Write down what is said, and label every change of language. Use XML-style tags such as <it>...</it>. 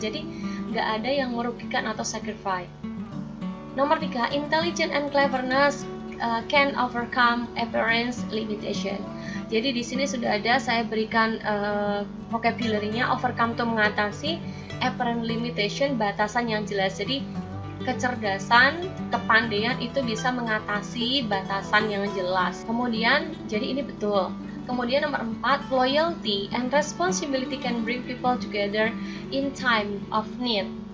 <id>Jadi nggak ada yang merugikan atau sacrifice. Nomor 3,</id> <en>intelligence and cleverness can overcome appearance limitation.</en> <id>Jadi di sini sudah ada saya berikan vocabulary-nya. Overcome itu mengatasi, apparent limitation batasan yang jelas. Jadi kecerdasan, kepandaian itu bisa mengatasi batasan yang jelas. Kemudian, jadi ini betul. Kemudian nomor 4,</id> <en>loyalty and responsibility can bring people together in time of need.</en>